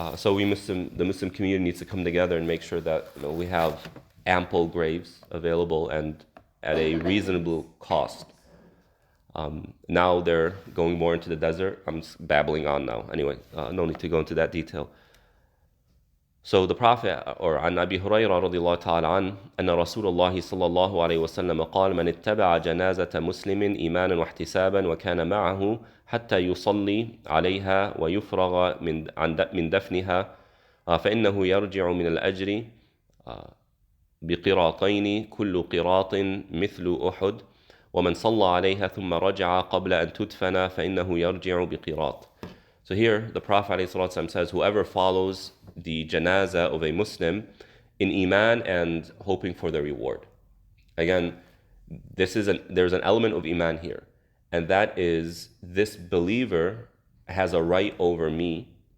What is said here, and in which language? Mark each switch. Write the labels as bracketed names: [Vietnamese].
[English] So the Muslim community needs to come together and make sure that we have ample graves available and at a reasonable cost. Now they're going more into the desert. I'm just babbling on now. Anyway, no need to go into that detail. So the Prophet, or [Arabic] عن أبي هريرة رضي الله تعالى عنه أن رسول الله صلى الله عليه وسلم قال من اتبع جنازة مسلم إيمانا واحتسابا وكان معه حتى يصلي عليها ويفرغ من دفنها فإنه يرجع من الأجر بقراطين كل قراط مثل أحد ومن صلى عليها ثم رجع قبل أن تدفن فإنه يرجع بقراط. [English] So here the Prophet ﷺ says, whoever follows the janazah of a Muslim in Iman and hoping for the reward. Again, there's an element of Iman here, and that is this believer has a right over me.